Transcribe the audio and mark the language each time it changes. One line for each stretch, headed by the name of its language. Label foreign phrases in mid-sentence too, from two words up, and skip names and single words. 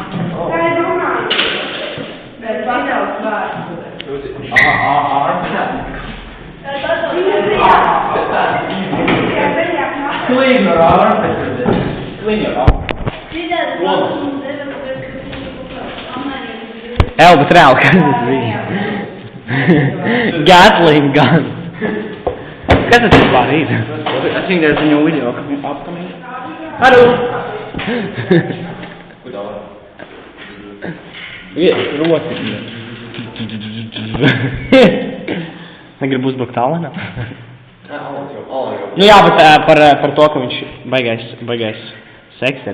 English: Clean your arm. Clean your arm. Ew,
Latvian: bet reāli, kas tas bija?
English: Gatling gun.
Latvian: Kas tas vispār ir?
English: I think there's a new video upcoming. Hello! Roti.
Latvian: Negribu uzbrukt Alenam. Nu jā, bet par to, ka viņš baigais seksters.